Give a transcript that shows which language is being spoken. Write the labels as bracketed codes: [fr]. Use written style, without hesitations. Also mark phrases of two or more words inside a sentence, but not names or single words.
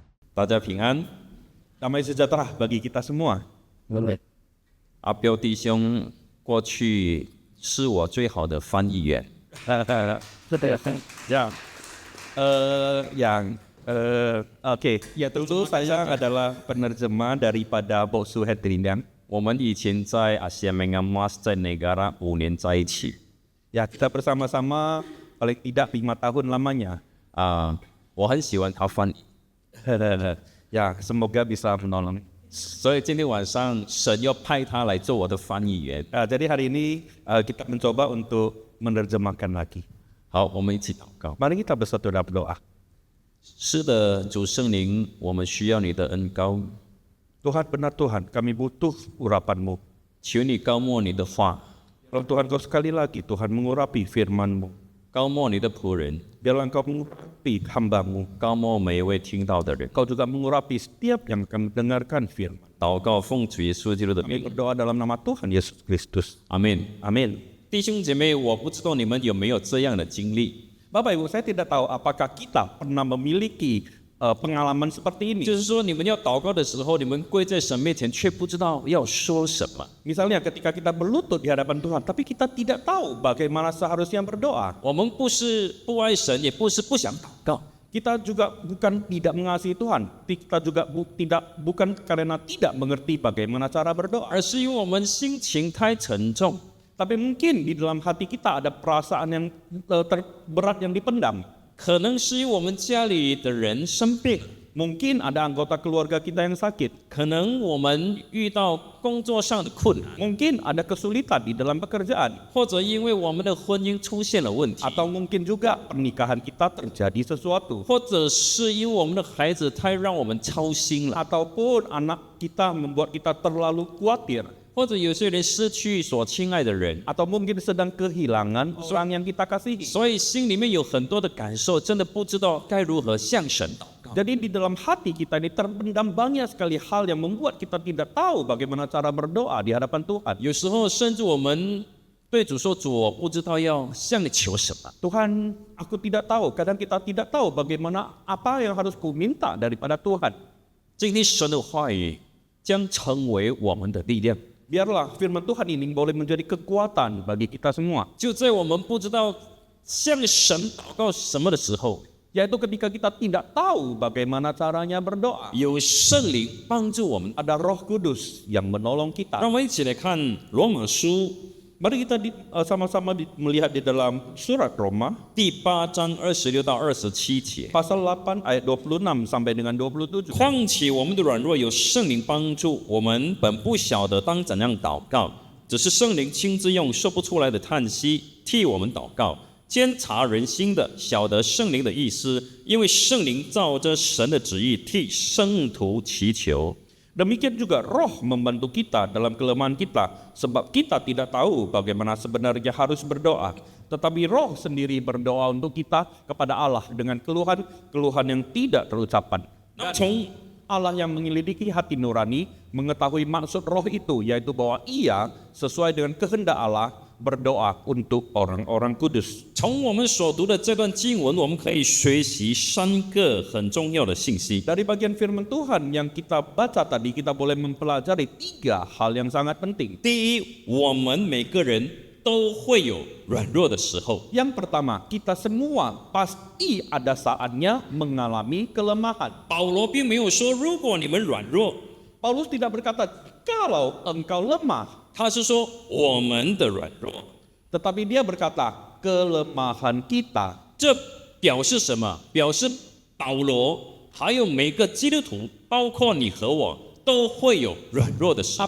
[zh] 大家平安。 [id] Damai sejahtera bagi kita semua. [zh] 阿彪弟兄过去是我最好的翻译员。 [id] Ya, dulu saya adalah penerjemah daripada Boksu Hedrindang. [zh] 我们以前在阿西 mengan mas 在Negara 5年在一起。 [id] Ya, kita bersama-sama paling tidak 5 tahun lamanya. [zh] 我很喜欢他翻译。 [id] Ya, semoga bisa menolong. [zh] 所以今天晚上神要派他来做我的翻译员。 [id] Jadi hari ini kita mencoba untuk menerjemahkan lagi. [zh] 好，我们一起祷告。 [id] Mari kita bersatu dalam doa. [zh] 是的，主圣灵，我们需要你的恩膏， [id] Tuhan, benar Tuhan, kami butuh urapan-Mu. [zh] 求你高抹你的话， [id] Kalau Tuhan kau sekali lagi, Tuhan mengurapi firman-Mu. [zh] 高抹你的仆人， [id] Biarlah Engkau mengurapi hamba-Mu. [zh] 高抹每一位听到的人。 [id] Kau juga mengurapi setiap yang akan mendengarkan firman. [zh] 祷告奉主耶稣基督的 [id] Kami [zh] 名， [id] berdoa dalam nama Tuhan Yesus Kristus. [zh] 阿门。 [id] Amin. [zh] 弟兄姐妹，我不知道你们有没有这样的经历， [id] Bapak Ibu, saya tidak tahu apakah kita pernah memiliki pengalaman seperti ini. [zh] 就是说你们要祷告的时候，你们跪在神面前，却不知道要说什么。 [id] Misalnya ketika kita berlutut di hadapan Tuhan, tapi kita tidak tahu bagaimana seharusnya berdoa. [zh] 我们不是不爱神，也不是不想祷告， [id] Kita juga bukan tidak mengasihi Tuhan. Kita juga bukan karena tidak mengerti bagaimana cara berdoa. [zh] 而是因为我们心情太沉重， [id] Tapi mungkin di dalam hati kita ada perasaan yang berat yang dipendam. [zh] 可能是因为我们家里的人生病， [id] Mungkin ada anggota keluarga kita yang sakit. [zh] 可能我们遇到工作上的困难， [id] Mungkin ada kesulitan di dalam pekerjaan. [zh] 或者因为我们的婚姻出现了问题， [id] Atau mungkin juga pernikahan kita terjadi sesuatu. [zh] 或者是因为我们的孩子太让我们操心了， [id] Ataupun anak kita membuat kita terlalu khawatir. [zh] 或者有些人失去所亲爱的人， [id] Atau mungkin sedang kehilangan orang yang kita kasihi. [zh] 所以心里面有很多的感受，真的不知道该如何向神祷告。 [id] Jadi di dalam hati kita ini terpendam banyak sekali hal yang membuat kita tidak tahu bagaimana cara berdoa di hadapan Tuhan. [zh] 有时候甚至我们对主说：“主，我不知道要向你求什么。 [id] Tuhan, aku tidak tahu. Kadang kita tidak tahu bagaimana apa yang harus ku minta daripada Tuhan. ” [zh] 今天神的话语将成为我们的力量。 [id] Biarlah firman Tuhan ini boleh menjadi kekuatan bagi kita semua. [zh] 就在我们不知道向神祷告什么的时候， [id] Yaitu ketika kita tidak tahu bagaimana caranya berdoa. [zh] 有圣灵帮助我们。 [id] Ada Roh Kudus yang menolong kita. [zh] 让我们一起来看罗马书 [id] Mari kita sama-sama melihat di dalam surat Roma [zh] 第8章26到27节。 [id] pasal 8 ayat 26 sampai dengan 27. [zh] 况且我们的软弱有圣灵帮助，我们本不晓得当怎样祷告，只是圣灵亲自用说不出来的叹息替我们祷告。监察人心的，晓得圣灵的意思，因为圣灵照着神的旨意替圣徒祈求。 [id] Demikian juga Roh membantu kita dalam kelemahan kita, sebab kita tidak tahu bagaimana sebenarnya harus berdoa. Tetapi Roh sendiri berdoa untuk kita kepada Allah dengan keluhan yang tidak terucapkan. [zh] 那从 [id] Allah yang menyelidiki hati nurani mengetahui maksud Roh itu, yaitu bahwa Ia sesuai dengan kehendak Allah berdoa untuk orang-orang kudus. [zh] 从我们所读的这段经文，我们可以学习3个很重要的信息。 [id] Dari bagian firman Tuhan yang kita baca tadi, kita boleh mempelajari 3 hal yang sangat penting. [zh] 第一，我们每个人都会有软弱的时候。 [id] Yang pertama, kita semua pasti ada saatnya mengalami kelemahan. [zh] 保罗并没有说，如果你们软弱， [id] Paulus tidak berkata, kalau engkau lemah. [zh] 他是说我们的软弱。 [id] Tetapi dia berkata, kelemahan kita. [zh] 这表示什么？表示保罗还有每个基督徒，包括你和我，都会有软弱的时候。